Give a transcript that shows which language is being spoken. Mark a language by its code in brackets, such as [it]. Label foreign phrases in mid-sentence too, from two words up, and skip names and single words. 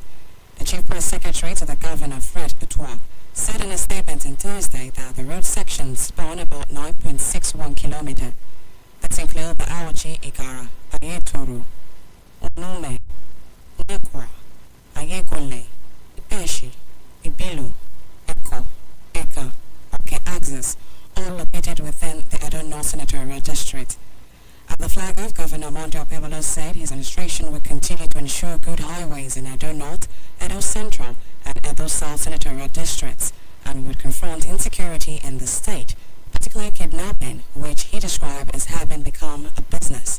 [en] The Chief Press Secretary to the Governor, Fred Utua, said in a statement on Thursday that the road sections span about 9.61 kilometers. That include the Aochi Igara, Ayetoro, Onome, Nekwa, Ayegole, Ipeshi, Ibilu, Eko, Eka, Oke Axis, all located within the Edo North Senatorial District. At the flag off, Governor Monday Okpebholo said his administration will continue to ensure good highways in Edo North, Edo Central, and Edo South senatorial districts, and would confront insecurity in the state, particularly kidnapping, which he described as having become a business.